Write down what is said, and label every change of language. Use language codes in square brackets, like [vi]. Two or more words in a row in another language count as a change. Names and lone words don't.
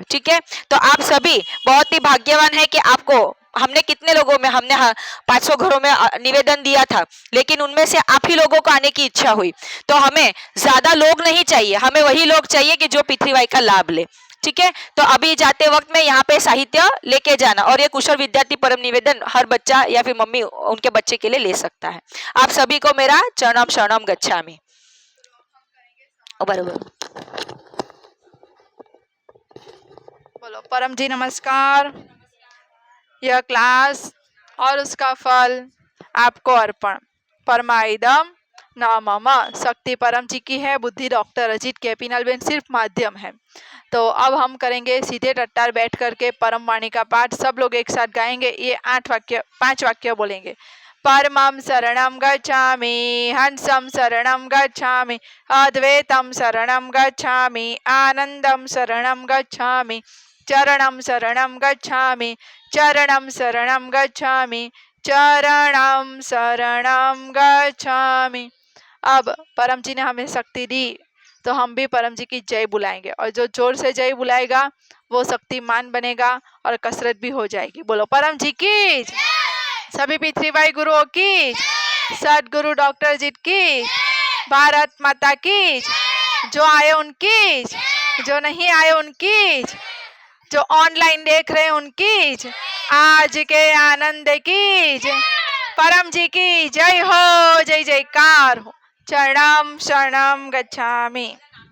[hi] ठीक है, तो आप सभी बहुत ही भाग्यवान है कि आपको हमने कितने लोगों में हमने 500 घरों में निवेदन दिया था, लेकिन उनमें से आप ही लोगों को आने की इच्छा हुई। तो हमें ज्यादा लोग नहीं चाहिए, हमें वही लोग चाहिए कि जो पृथ्वी का लाभ ले। ठीक है, तो अभी जाते वक्त में यहाँ पे साहित्य लेके जाना, और ये कुशल विद्यार्थी परम निवेदन हर बच्चा या फिर मम्मी उनके बच्चे के लिए ले सकता है। आप सभी को मेरा [sa] चरणम शरणम गच्छामि। [hi] बरोबर, बोलो परम जी नमस्कार। यह क्लास और उसका फल आपको अर्पण। [sa] परमाइदम न मम। [hi] शक्ति परम जी की है, बुद्धि डॉक्टर अजीत के नलबेन सिर्फ माध्यम है। तो अब हम करेंगे सीधे टट्टार बैठ करके परम वाणी का पाठ। सब लोग एक साथ गाएंगे। ये 5 वाक्य बोलेंगे। [sa] परमं शरणं गच्छामि, हंसं शरणं गच्छामि, अद्वैतं शरणं गच्छामि, आनंदं शरणं गच्छामि, चरणं शरणं गच्छामि, चरणं शरणं गच्छामि, चरणं शरणं गच्छामि। [hi] अब परम जी ने हमें शक्ति दी तो हम भी परम जी की जय बुलाएंगे, और जो जोर से जय बुलाएगा वो शक्तिमान बनेगा और कसरत भी हो जाएगी। बोलो परम जी की, सभी पृथ्वी गुरुओं की, सदगुरु डॉक्टर जी की, भारत माता की, जो आए उनकी, जो नहीं आए उनकी, जो ऑनलाइन देख रहे हैं उनकी, आज के आनंद की, परम जी की जय हो, जय जयकार हो। [sa] चरणम शरणम गच्छामि।